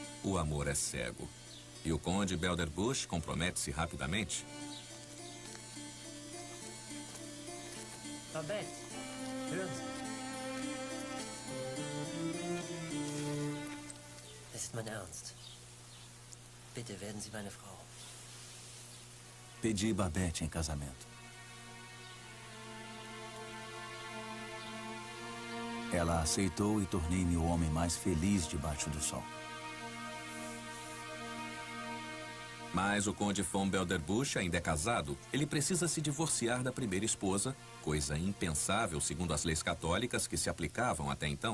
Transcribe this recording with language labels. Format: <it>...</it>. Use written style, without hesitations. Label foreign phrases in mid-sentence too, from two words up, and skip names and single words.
<pt>O amor é cego. E o conde Belderbush compromete-se rapidamente.</pt> <de>Babette, hören Sie. Es ist mein Ernst. Bitte werden Sie meine Frau.</de> <pt>Pedi Babette em casamento. Ela aceitou e tornei-me o homem mais feliz debaixo do sol. Mas o conde von Belderbush ainda é casado. Ele precisa se divorciar da primeira esposa, coisa impensável segundo as leis católicas que se aplicavam até então.</pt>